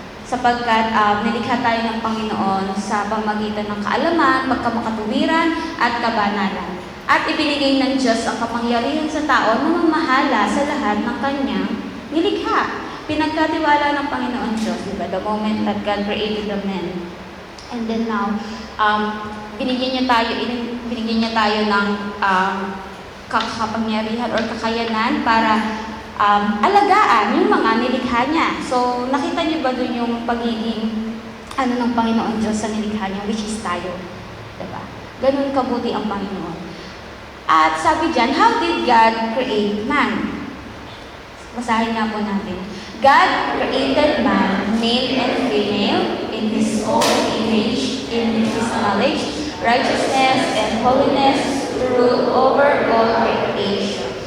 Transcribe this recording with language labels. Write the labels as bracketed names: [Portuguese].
[Filipino] sapagkat nilikha tayo ng Panginoon sa pamagitan ng kaalaman, pagkamakatuwiran, at kabanalan. At ibinigay ng Diyos ang kapangyarihan sa tao na mamahala sa lahat ng kanyang nilikha. Pinagkatiwala ng Panginoon Diyos, diba? [English] The moment that God created the man. [Filipino] And then now, binigyan niya tayo ng kapangyarihan or kakayanan para alagaan yung mga nilikha niya. So, nakita niyo ba dun yung pagiging ng Panginoon Diyos sa nilikha niya, which is tayo. Diba? Ganun kabuti ang Panginoon. At sabi dyan, [English] how did God create man? [Filipino] Basahin nga po natin. [English] God created man, male and female, in His own image, in His knowledge, righteousness, and holiness, to rule over all creation.